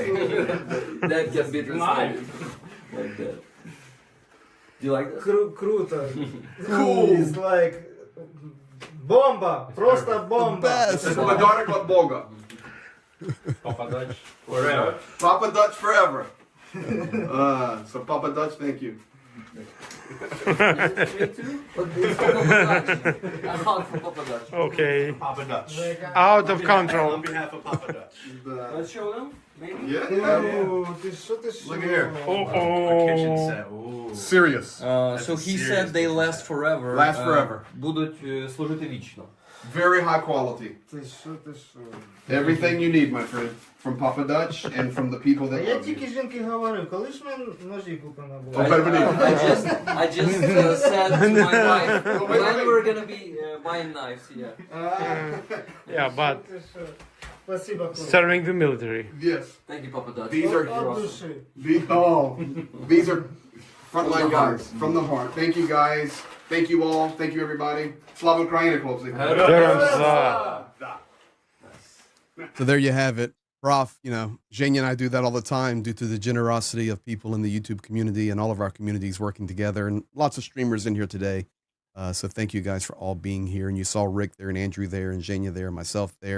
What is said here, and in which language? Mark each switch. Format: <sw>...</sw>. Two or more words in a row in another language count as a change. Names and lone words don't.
<en>That can be translated like that. Do you like this?</en> <uk>Круто.</uk> <en>Cool. It's like бомба.</en> <uk>Просто бомба. Це подарок від Бога.</uk> <en>Papa Dutch forever. Papa Dutch forever. So Papa Dutch, thank you. Okay. Papa Dutch. Out of control. On behalf of Papa Dutch. Let's show them, maybe? Yeah. Look at here. Kitchen Oh. set. Ooh. Serious. So he said they last forever. Last forever.</en> <uk>Будуть служити вічно.</uk> <en>Very high quality. Everything you need, my friend, from Papa Dutch and from the people that</en> <uk>Я</uk> <en>love</en> <uk>тільки</uk> <en>you.</en> <uk>жінки говорив, коли ж ми ножі купимо</uk> <en>I,</en> <uk>було?</uk> <en>I just said to my wife when we're gonna be buying knives. Yeah. Yeah, but</en> <uk>Спасибо, хлопці.</uk> <en>serving the military. Yes. Thank you, Papa Dutch. These are</en> <uk>От душі.</uk> <en>these are frontline guys from the heart. Thank you guys. Thank you all. Thank you everybody.</en> <uk>Slava Ukraini, хлопці. Героям за.</uk> <en>So there you have it. Prof, you know, Zhenya and I do that all the time due to the generosity of people in the YouTube community and all of our communities working together, and lots of streamers in here today. So thank you guys for all being here. And you saw Rick there and Andrew there and Zhenya there and myself there.</en>